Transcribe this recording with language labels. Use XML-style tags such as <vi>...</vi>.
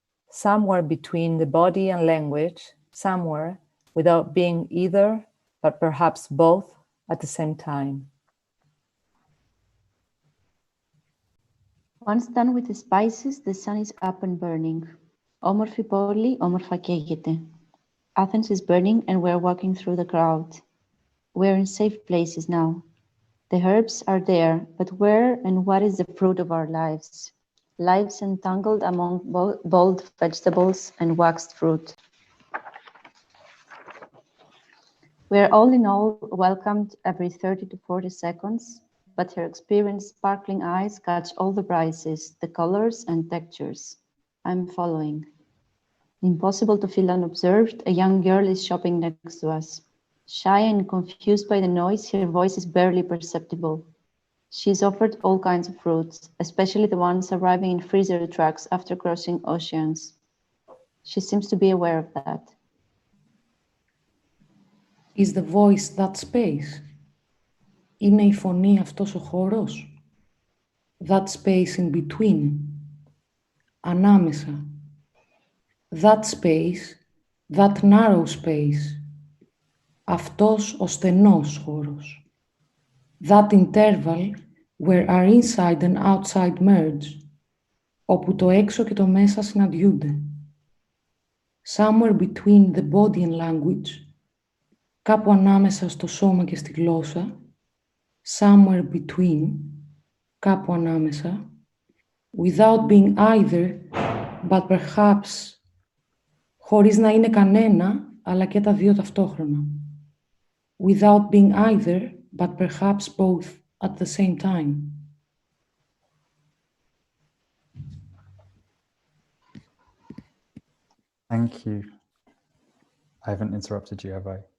<en>Somewhere between the body and language, somewhere without being either, but perhaps both at the same time. Once done with the spices, the sun is up and burning.</en> <el>Όμορφη πόλη, όμορφα καίγεται.</el> <en>Athens is burning and we're walking through the crowd. We're in safe places now. The herbs are there, but where and what is the fruit of our lives? Lives entangled among boiled vegetables and waxed fruit. We are all in all welcomed every 30 to 40 seconds, but her experienced sparkling eyes catch all the prices, the colors and textures. I'm following. Impossible to feel unobserved, a young girl is shopping next to us. Shy and confused by the noise, her voice is barely perceptible. She's offered all kinds of fruits, especially the ones arriving in freezer trucks after crossing oceans. She seems to be aware of that. Is the voice that space?</en> <el>Είναι η φωνή αυτός ο χώρος?</el> <en>That space in between. Ανάμεσα. That space, that narrow space.</en> <el>Αυτός ο στενός χώρος.</el> <en>That interval where our inside and outside merge.</en> <el>Όπου το έξω και το μέσα συναντιούνται.</el> <en>Somewhere between the body and language.</en> <el>Κάπου ανάμεσα στο σώμα και στη γλώσσα.</el> <en>Somewhere between. Κάπου ανάμεσα. Without being either, but perhaps.</en> <el>Χωρίς να είναι κανένα, αλλά και τα δύο ταυτόχρονα.</el> <en>Without being either, but perhaps both at the same time. Thank you. I haven't interrupted you, have I?</en>